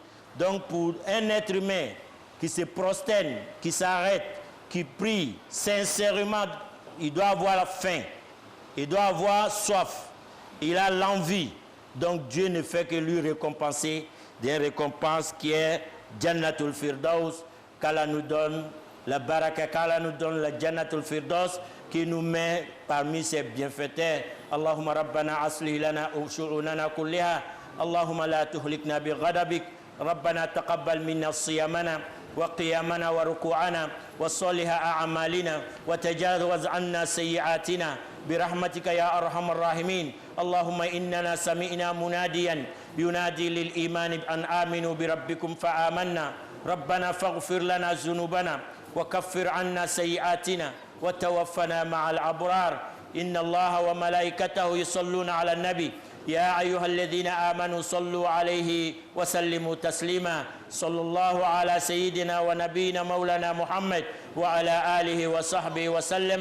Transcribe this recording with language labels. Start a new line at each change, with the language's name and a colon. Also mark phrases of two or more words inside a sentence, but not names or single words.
French: Donc pour un être humain qui se prosterne, qui s'arrête, qui prie sincèrement il doit avoir la faim, il doit avoir soif, il a l'envie. Donc Dieu ne fait que lui récompenser des récompenses qui est Jannatul Firdaus, qu'Allah nous donne la baraka, qu'Allah nous donne la Jannatul Firdaus, qui nous met parmi ses bienfaiteurs.
Arabic: اللهم ربنا أصلح لنا شؤوننا كلها، اللهم لا تهلكنا بغضبك, ربنا تقبل منا صيامنا وقيامنا وركوعنا وصالح أعمالنا وتجاوز عنا سيئاتنا برحمتك يا أرحم الراحمين. اللهم إننا سمعنا مناديا ينادي للإيمان أن آمنوا بربكم فآمنا ربنا فاغفر لنا ذنوبنا وكفر عنا سيئاتنا وتوفنا مع الأبرار إن الله وملائكته يصلون على النبي يا أيها الذين آمنوا صلوا عليه وسلموا تسليما صلى الله على سيدنا ونبينا مولانا محمد وعلى آله وصحبه وسلم.